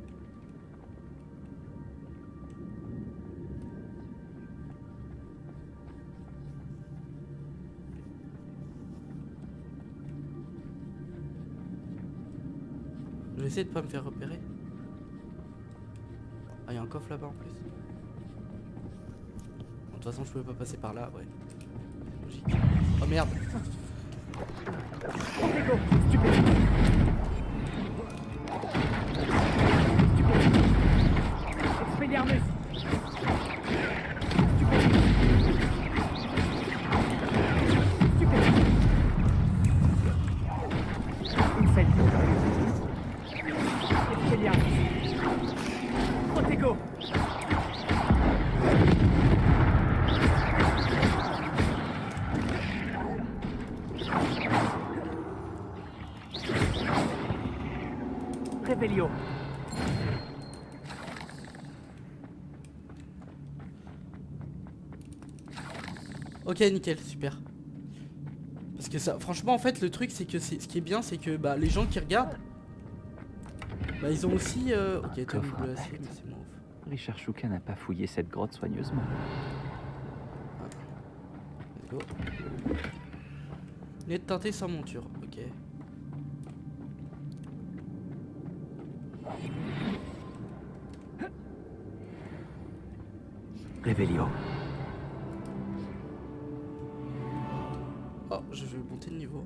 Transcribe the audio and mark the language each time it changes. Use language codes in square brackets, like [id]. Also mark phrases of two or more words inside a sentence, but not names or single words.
[fr] Je vais essayer de pas me faire repérer. Ah, il y a un coffre là-bas en plus. Bon, de toute façon, je pouvais pas passer par là, ouais. Logique. Oh merde! Expelliarmus! Incendio! Expelliarmus! Protego! Revelio! Ok, nickel, super. Parce que ça, franchement, en fait, le truc, c'est que ce qui est bien, c'est que bah, les gens qui regardent, bah, ils ont aussi. Ok, Tom coffre bleu intact. acier, mais c'est moins ouf. Richard Shuka n'a pas fouillé cette grotte soigneusement. [en] Let's go. [fr] Nez de teinté sans monture, ok. Revelio! Oh, je vais monter de niveau.